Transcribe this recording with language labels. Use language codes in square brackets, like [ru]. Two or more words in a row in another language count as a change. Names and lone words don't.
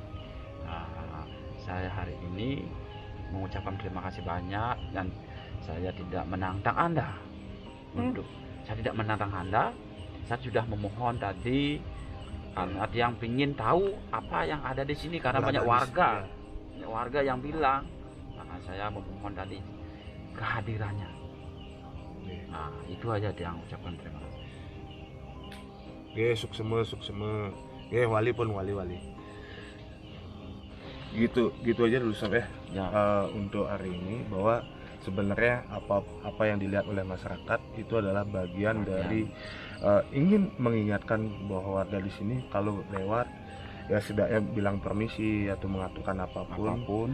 [id] Saya hari ini mengucapkan terima kasih banyak dan saya tidak menantang Anda saya tidak menantang Anda. Saya sudah memohon tadi karena yang ingin tahu apa yang ada di sini karena banyak warga yang bilang, maka saya memohon tadi kehadirannya. Nah, itu aja yang ucapkan terima kasih. [ban] Nggih, sukseme. Nggih, wali pun wali. [id] Gitu aja dulu sob ya. Untuk hari ini bahwa sebenarnya apa yang dilihat oleh masyarakat itu adalah bagian dari ingin mengingatkan bahwa warga di sini kalau lewat ya setidaknya bilang permisi atau mengaturkan apapun.